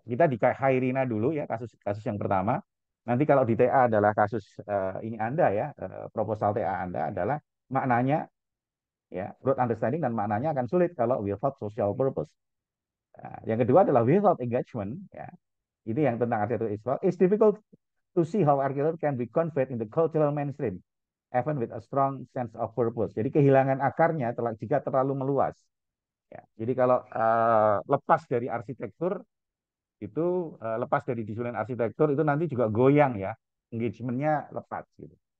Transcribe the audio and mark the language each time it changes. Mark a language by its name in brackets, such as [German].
[Indonesian] Kita di Khairina dulu ya kasus kasus yang pertama. Nanti kalau di TA adalah kasus ini Anda ya, proposal TA Anda adalah maknanya ya, broad understanding dan maknanya akan sulit kalau [English] without social purpose. [Indonesian] Nah, yang kedua adalah without engagement ya. Ini yang tentang arsitektur Israel. [English] It's difficult to see how architecture can be conveyed in the cultural mainstream, even with a strong sense of purpose. [Indonesian] Jadi kehilangan akarnya jika terlalu meluas. Ya, jadi kalau lepas dari arsitektur itu lepas dari disiplin arsitektur itu nanti juga goyang ya, engagementnya lepas gitu.